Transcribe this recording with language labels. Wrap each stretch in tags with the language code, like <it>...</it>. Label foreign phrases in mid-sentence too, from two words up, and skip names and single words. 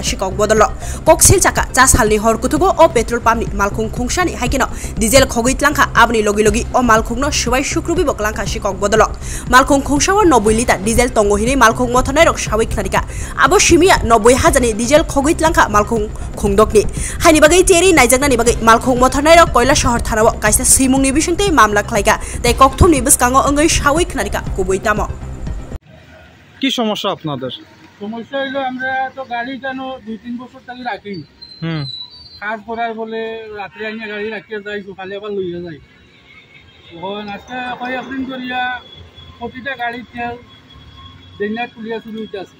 <trp>सिकक बदल ककशिल चाका चा सालनि हरकुथुगो अ पेट्रोल पाम्पनि मालखुं खुंसानि हायकेनो डिजेल खगै tlangखा आबनि लगी लगी अ मालखुंनो सुबाय शुक्रुबिबो क्लांखा सिकक बदल मालखुं खुंसाव 90 लिटार डिजेल तंगहिनि मालखुं मोथरनाय रक सावै खनारिका आबो सिमिया 90,000 डिजेल खगै tlangखा मालखुं खुंदकनि हायनि बागै चेरि नायजागनानि बागै मालखुं मोथरनाय रक कयला शहर थानाव कायसा सिमुंनि बिसुंते मामला खलायगा ताई ककथमनि बिसकाङो अंगै सावै खनारिका गुबै ताम</trp> <bn>কি সমস্যা আপনাদের? সমস্যা হলো আমরা তো গাড়ি কেন 2-3 বছর থেকে রাখি কাজ করার বলে রাত্রে আইনে গাড়ি রাখিয়ে যাই সকালে আবার লইয়া যাই তখন আজকে কয়েকদিন করিয়া প্রতিটা গাড়ির তেল দিনার তুলিয়া চুরি হইতে আছে</bn>